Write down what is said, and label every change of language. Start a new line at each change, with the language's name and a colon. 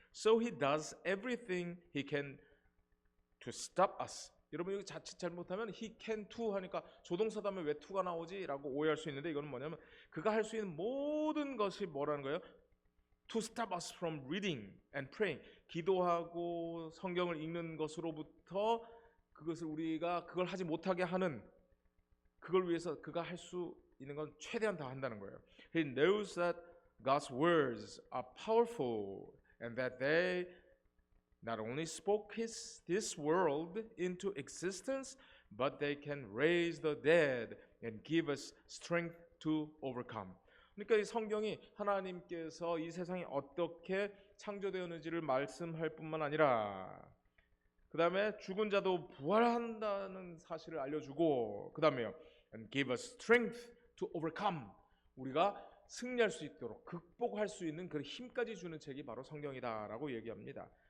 English: So he does everything he can to stop us.
Korean: 여러분 여기 자칫 잘못하면
English: he can to
Korean: 하니까 조동사 다음에 왜 to가 나오지? 라고 오해할 수 있는데 이거는 뭐냐면 그가 할 수 있는 모든 것이 뭐라는 거예요?
English: to stop us from reading and praying.
Korean: 기도하고 성경을 읽는 것으로부터 그것을 우리가 그걸 하지 못하게 하는, 그걸 위해서 그가 할 수 있는 건 최대한 다 한다는 거예요.
English: He knows that God's words are powerful and that they not only spoke this world into existence, but they can raise the dead and give us strength to overcome.
Korean: 그러니까 이 성경이 하나님께서 이 세상이 어떻게 창조되었는지를 말씀할 뿐만 아니라 그 다음에 죽은 자도 부활한다는 사실을 알려주고 그 다음에요,
English: and give us strength to overcome.
Korean: 우리가 승리할 수 있도록 극복할 수 있는 그 힘까지 주는 책이 바로 성경이다라고 얘기합니다.